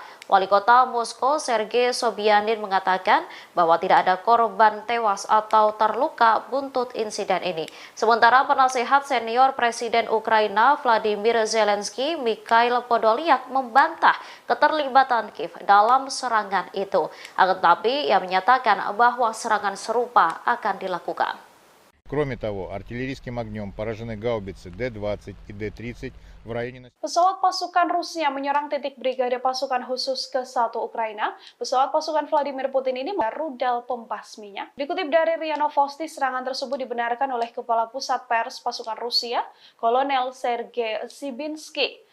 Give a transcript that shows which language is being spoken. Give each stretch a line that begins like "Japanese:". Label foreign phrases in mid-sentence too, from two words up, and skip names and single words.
Indonesian: Wali Kota Moskow, Sergei Sobyanin mengatakan bahwa tidak ada korban tewas atau terluka buntut insiden ini. Sementara penasehat senior Presiden Ukraina Vladimir Zelensky, Mikhail Podolyak membantah keterlibatan Kiev dalam serangan itu. Akan tetapi ia menyatakan bahwa serangan serupa akan dilakukan.
Russian: Кроме того, артиллерийским огнем поражены гаубицы Д-20 и Д-30 в районе...
Indonesian: Pesawat pasukan Rusia menyerang titik Brigade Pasukan Khusus ke-1 Ukraina. Pesawat pasukan Vladimir Putin ini rudal pembasminya. Dikutip dari RIA Novosti, serangan tersebut dibenarkan oleh Kepala Pusat Pers Pasukan Rusia, Kolonel Sergei Sibinsky.